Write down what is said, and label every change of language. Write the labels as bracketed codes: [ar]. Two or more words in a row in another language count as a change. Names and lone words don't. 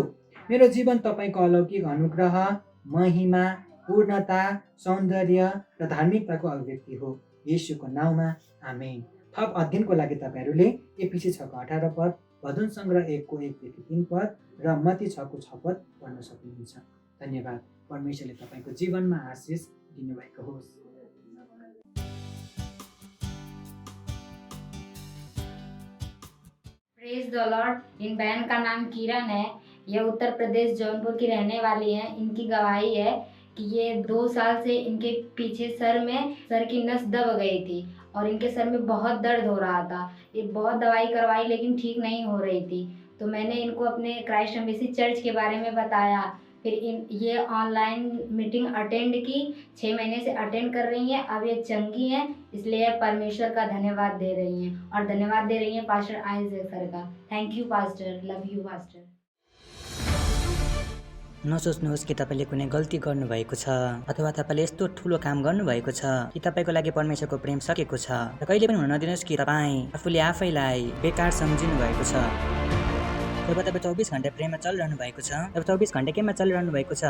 [ne] मेरो जीवन तपाईँको अलौकिक अनुग्रह, महिमा, पूर्णता, सौन्दर्य र धार्मिकताको अभिव्यक्ति हो। येशूको नाउँमा आमेन। थप अध्ययनको लागि तपाईँहरूले एफिसी 6:18 भजन सङ्ग्रह 1:1-3 र मत्ती 6:6 पढ्न सक्नुहुन्छ। धन्यवाद। परमेश्वरले तपाईँको जीवनमा आशिष दिनुभएको होस्। [en] Praise the Lord. [hi] इन बहन का नाम किरण है। यह उत्तर प्रदेश जौनपुर की रहने वाली है। इनकी गवाही है कि ये 2 साल से इनके पीछे सर की नस दब गई थी और इनके सर में बहुत दर्द हो रहा था। ये बहुत दवाई करवाई लेकिन ठीक नहीं हो रही थी। तो मैंने इनको अपने क्राइस्ट एम्बेसी चर्च के बारे में बताया। फिर ये [en] online meeting attend [hi] की। 6 महीने से अटेंड कर रही हैं। अब ये चंगी हैं, इसलिए परमेश्वर का धन्यवाद दे रही हैं और धन्यवाद दे रही हैं पास्टर आइजैक सर का। [en] Thank you pastor, love you pastor. [ne] नसोच्नुहोस् कि तपाईँले कुनै गल्ती गर्नुभएको छ अथवा तपाईँले यस्तो ठुलो काम गर्नुभएको छ कि तपाईँको लागि परमेश्वरको प्रेम सकेको छ। र कहिले पनि हुन नदिनुहोस् कि तपाईँ आफूले आफैलाई बेकार सम्झिनु भएको छ। जब तपाईँ 24 घण्टा प्रेममा चलिरहनु भएको छ, तब 24 घण्टा केमा चलिरहनु भएको छ?